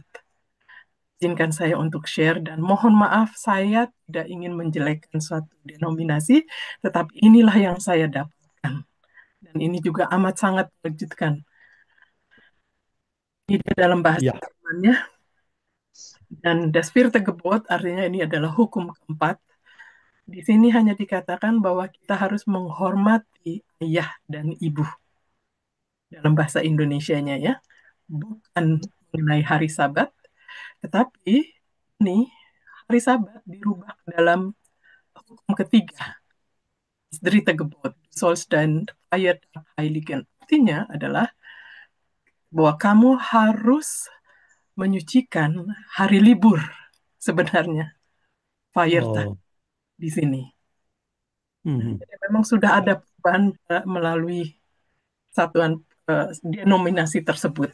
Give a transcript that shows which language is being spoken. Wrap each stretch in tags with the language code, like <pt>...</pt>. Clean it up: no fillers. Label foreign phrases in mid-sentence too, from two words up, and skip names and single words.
<id>Izinkan saya untuk share, dan mohon maaf saya tidak ingin menjelekkan suatu denominasi, tetapi inilah yang saya dapatkan. Dan ini juga amat sangat mengejutkan. Ini dalam bahasa Ya, Jermannya, Dan</id> <de>das vierte Gebot</de> <id>artinya ini adalah hukum keempat. Di sini hanya dikatakan bahwa kita harus menghormati ayah dan ibu dalam bahasa Indonesianya ya. Bukan mengenai hari Sabat, tetapi ini hari Sabat dirubah ke dalam hukum ketiga.</id> <de>Dritte Gebot, sollst dein Feiertag heiligen.</de> <id>Artinya adalah bahwa kamu harus menyucikan hari libur sebenarnya. Feiertag Oh, di sini. mhm. Jadi memang sudah ada perubahan melalui satuan denominasi tersebut.</id>